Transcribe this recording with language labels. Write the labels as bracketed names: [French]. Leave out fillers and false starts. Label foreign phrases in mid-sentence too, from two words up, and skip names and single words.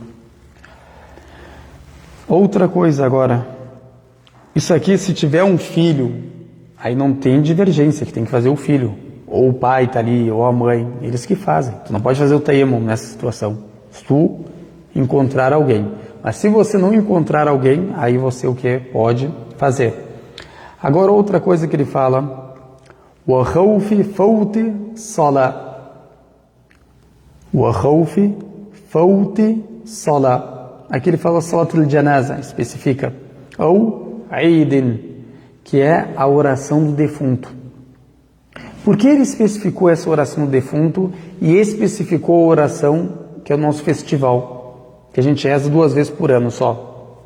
[Portuguese] Outra coisa agora, isso aqui, se tiver um filho, aí não tem divergência, que tem que fazer o filho, ou o pai está ali, ou a mãe, eles que fazem. Tu não pode fazer o tayammum nessa situação, se tu encontrar alguém. Mas se você não encontrar alguém, aí você o que pode fazer. Agora outra coisa que ele fala, [Arabic] وخوف فوت صلاة. وخوف فوت صلاة. [Portuguese] Aqui ele fala [Arabic] صلاة الجنازة, [Portuguese] especifica. Ou Eidin, que é a oração do defunto. Por que ele especificou essa oração do defunto e especificou a oração que é o nosso festival, que a gente reza 2 vezes por ano só?